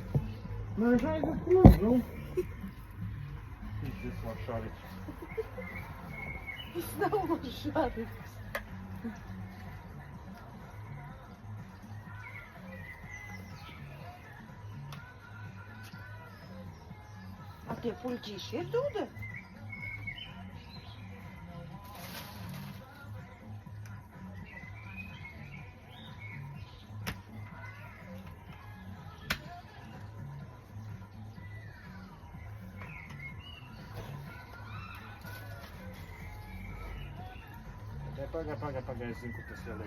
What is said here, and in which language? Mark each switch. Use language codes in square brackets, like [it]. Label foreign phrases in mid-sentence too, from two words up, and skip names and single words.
[ru] Наезжай за клуб, ну. Пиздец, лошарик. Снова шарик. [lv] А tie puļķīši ir dūde? Pagaid, es zinu, kur tas jāliek.